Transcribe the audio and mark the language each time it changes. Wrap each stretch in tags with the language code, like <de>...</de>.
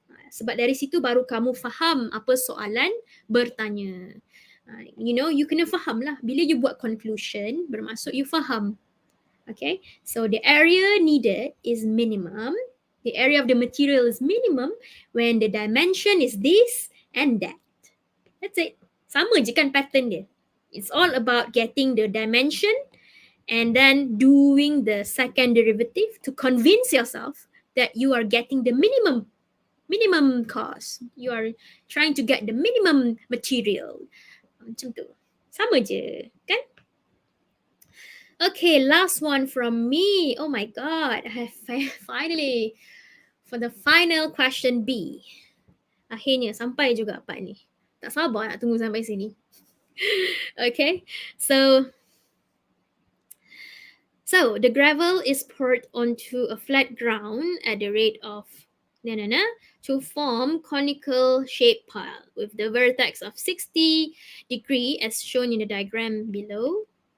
<ms>Sebab dari situ baru kamu faham apa soalan bertanya. You kena faham lah. Bila you buat conclusion, bermaksud you faham.</ms> <en>Okay, so the area needed is minimum. The area of the material is minimum when the dimension is this and that. That's it.</en> <ms>Sama je kan pattern dia.</ms> <en>It's all about getting the dimension and then doing the second derivative to convince yourself that you are getting the minimum cost. You are trying to get the minimum material.</en> <ms>Macam tu. Sama je, kan?</ms> <en>Okay, last one from me. Oh my God, I have finally, for the final question B.</en> <ms>Akhirnya sampai juga part ni. Tak sabar nak tunggu sampai sini.</ms> <en>Okay, so the gravel is poured onto a flat ground at the rate of to form conical shaped pile with the vertex of 60 degree as shown in the diagram below.</en>